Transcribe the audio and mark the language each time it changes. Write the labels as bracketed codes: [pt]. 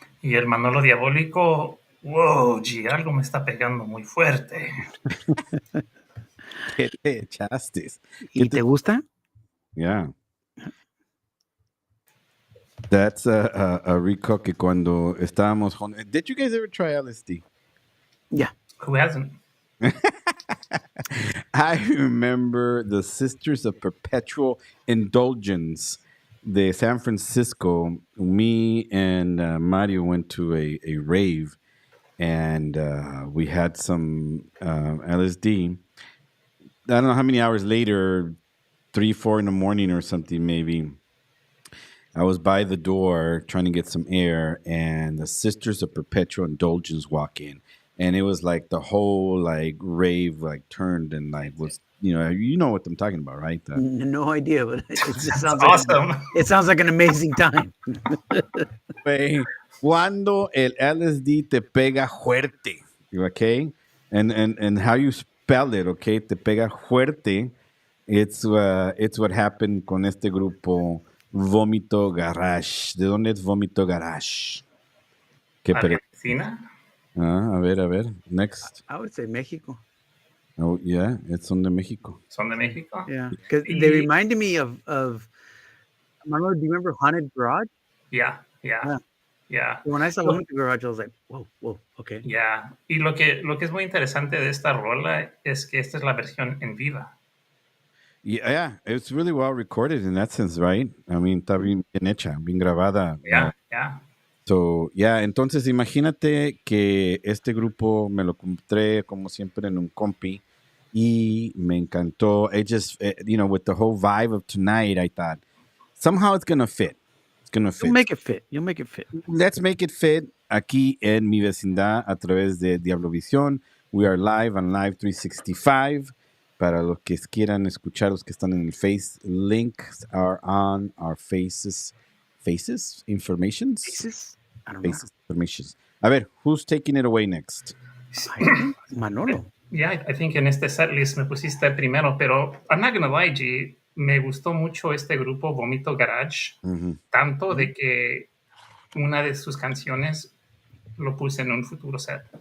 [es] Y el Manolo Diabólico, wow, G, algo me está pegando muy fuerte. ¿Qué te echaste? ¿Y te gusta? [en] Yeah. That's a recall [es] que cuando estábamos... [en] Did you guys ever try LSD? Yeah. Who hasn't? I remember the Sisters of Perpetual Indulgence de San Francisco. Me and Mario went to a rave, and we had some LSD. I don't know how many hours later, 3, 4 in the morning or something maybe, I was by the door trying to get some air, and the Sisters of Perpetual Indulgence walk in. And it was like the whole like rave like turned and like was you know what I'm talking about, right? No idea, but it just sounds awesome. It sounds like an amazing time. [es] Cuando el LSD te pega fuerte, okay? [en] And how you spell it, okay? [es] Te pega fuerte. [en] It's what happened [es] con este grupo Vómito Garage. ¿De dónde es Vómito Garage? Argentina? A ver. Next. [en] I would say Mexico. [es] Oh, yeah, son de México. ¿Son de México? [en] Yeah, because they reminded me of Manolo, do you remember Haunted Garage? Yeah. When I saw Vómito Garage, I was like, whoa, okay. Yeah. [es] Y lo que es muy interesante de esta rola es que esta es la versión en viva. [en] Yeah, it's really well recorded in that sense, right? [es] I mean, está bien hecha, bien grabada. [en] Yeah. [es] So, yeah, entonces imagínate que este grupo me lo encontré como siempre en un compi y me encantó. [en] It just, with the whole vibe of tonight, I thought, somehow it's gonna fit. It's gonna You'll fit. make it fit. You'll make it fit. Let's make it fit [es] aquí en mi vecindad a través de Diablovisión. [en] We are live on Live 365. [es] Para los que quieran escuchar, los que están en el Face, [en] links are on our faces. Faces? Informations? Pieces? I don't know. Faces, informations. A ver, who's taking it away next? I think Manolo. Yeah, I think [es] en este setlist me pusiste primero, pero [en] I'm not gonna lie, G, [es] me gustó mucho este grupo Vomito Garage, tanto de que una de sus canciones lo puse en un futuro set.